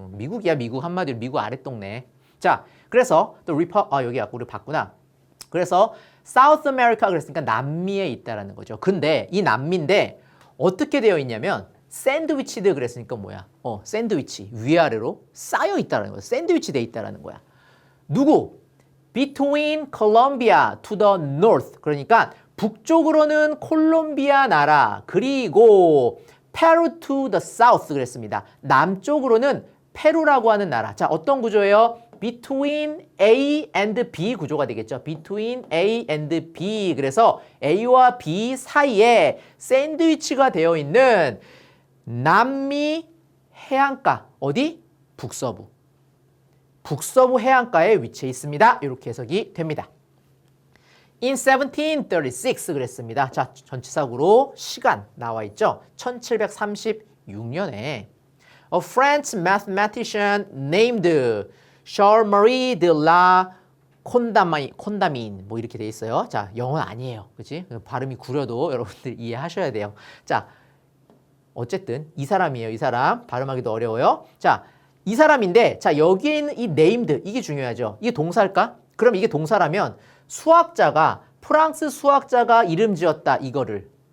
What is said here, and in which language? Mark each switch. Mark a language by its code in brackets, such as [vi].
[ko] 미국이야 미국 한마디로 미국 아랫동네. 자, 그래서 또 여기 아까 우리 봤구나. 그래서 사우스 아메리카 그랬으니까 남미에 있다라는 거죠. 근데 이 남미인데 어떻게 되어 있냐면 샌드위치드 그랬으니까 뭐야? 샌드위치 위아래로 쌓여 있다라는 거야. 샌드위치 돼 있다라는 거야. 누구? [en] Between Colombia to the north. [ko] 그러니까 북쪽으로는 콜롬비아 나라 그리고 페루 [en] to the south [ko] 그랬습니다. 남쪽으로는 페루라고 하는 나라. 자, 어떤 구조예요? [en] Between A and B [ko] 구조가 되겠죠. [en] Between A and B. [ko] 그래서 A와 B 사이에 샌드위치가 되어 있는 남미 해안가. 어디? 북서부. 북서부 해안가에 위치해 있습니다. 이렇게 해석이 됩니다. [en] In 1736 [ko] 그랬습니다. 자, 전치사구로 시간 나와 있죠. [en] 1736년에 A French mathematician named Charles-Marie de la Condamine [ko] 뭐 이렇게 돼 있어요. 자, 영어는 아니에요. 그렇지? 발음이 구려도 여러분들 이해하셔야 돼요. 자, 어쨌든 이 사람이에요. 이 사람. 발음하기도 어려워요. 자, 이 사람인데 자, 여기에 있는 이 named 이게 중요하죠. 이게 동사일까? 그럼 이게 동사라면 프랑스 수학자가 이름 지었다 이거를.